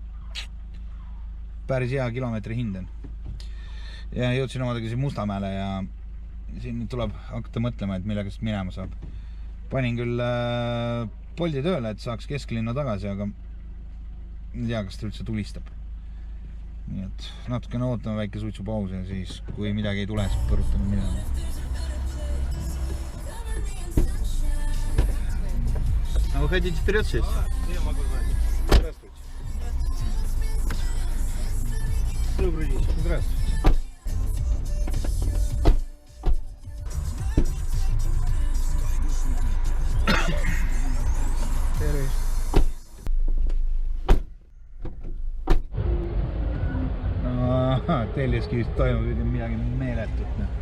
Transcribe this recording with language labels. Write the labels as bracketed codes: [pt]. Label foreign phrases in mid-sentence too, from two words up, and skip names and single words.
[et] Päris hea kilomeetri hind on. Ja jõudsin omadagi siin Mustamäele ja siin tuleb hakata mõtlema, et millega sest minema saab. Panin küll Bolti tööle, et saaks kesklinna tagasi, aga ei tea, kas ta üldse tulistab. Nii et natukene ootame väike suitsupaus ja siis, kui midagi ei tule, siis põrutame minema. [ru] А вы хотите вперед сесть? Я могу знать. Здравствуйте. Добрый день. Здравствуйте. [et] Telliskivis toimub midagi meeletut.